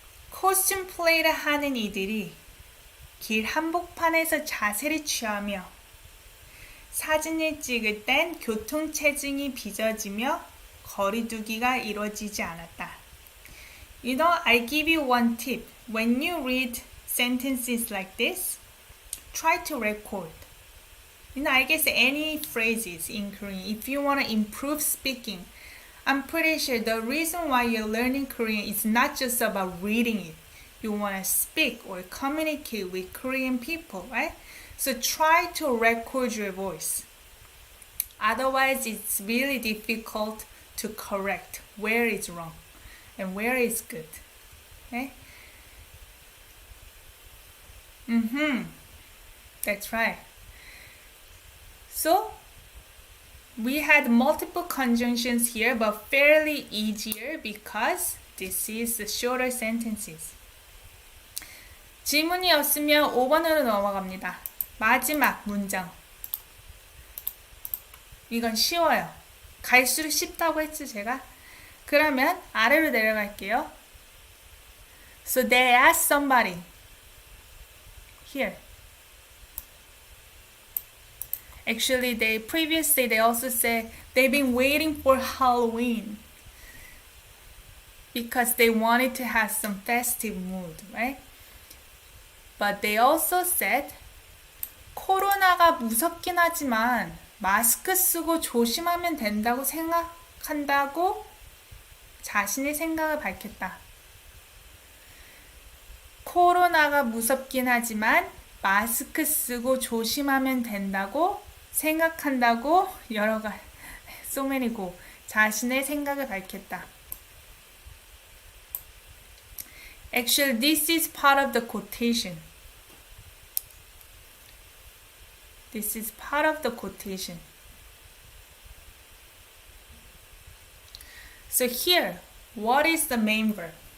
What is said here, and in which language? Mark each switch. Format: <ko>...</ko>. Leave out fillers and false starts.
<ko>코스튬 플레이를 하는 이들이 길 한복판에서 자세를 취하며 사진을 찍을 땐 교통체증이 빚어지며 거리두기가 이루어지지 않았다.</ko> <en>I give you one tip. When you read sentences like this, try to record. I guess any phrases in Korean, if you want to improve speaking, I'm pretty sure the reason why you're learning Korean is not just about reading it. You want to speak or communicate with Korean people, right? So try to record your voice. Otherwise, it's really difficult to correct where is wrong and where is good. Okay? That's right. So we had multiple conjunctions here, but fairly easier because this is the shorter sentences.</en> <ko>질문이 없으면 5번으로 넘어갑니다. 마지막 문장. 이건 쉬워요. 갈수록 쉽다고 했죠, 제가? 그러면 아래로 내려갈게요.</ko> <en>So they asked somebody. Here. Actually, previously they also said they've been waiting for Halloween because they wanted to have some festive mood, right? But they also said</en> <ko>코로나가 무섭긴 하지만 마스크 쓰고 조심하면 된다고 생각한다고 자신의 생각을 밝혔다. 코로나가 무섭긴 하지만 마스크 쓰고 조심하면 된다고 생각한다고 여러 가지</ko> <en>so many go</en> <ko>자신의 생각을 밝혔다.</ko> <en>Actually, this is part of the quotation. This is part of the quotation. So here, what is the main verb?</en>